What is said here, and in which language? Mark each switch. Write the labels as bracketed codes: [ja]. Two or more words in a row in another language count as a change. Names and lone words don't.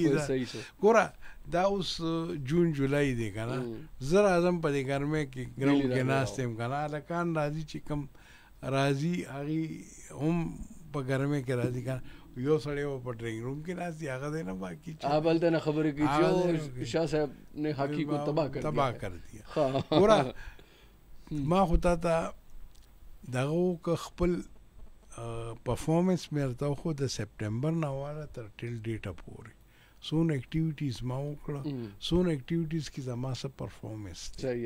[ps] ګوره دا اوس جون جولای دی که نه زه راځم په دې ګرمۍ کې ګراوند کې ناست یم که نه هلکان راځي چې کوم راځي هغې هم په ګرمۍ کې راځي که نه یو سړی و په [en] drawing room [ps] کې ناست دی هغه دی نه باقي بلته نه خبرې کوي چې [ur] شاه صاحب نے هاکی کو تباہ کر دیا. [ps] ګوره ما خو تا ته دغه که خپل پرفارمنس مې ورته وښود د سپټمبر نه واله تر [en] till date [ps] پورې څونه اکټیویټیز ما وکړه څونه اکټیویټیز کې زما څه پرفارمنس دی.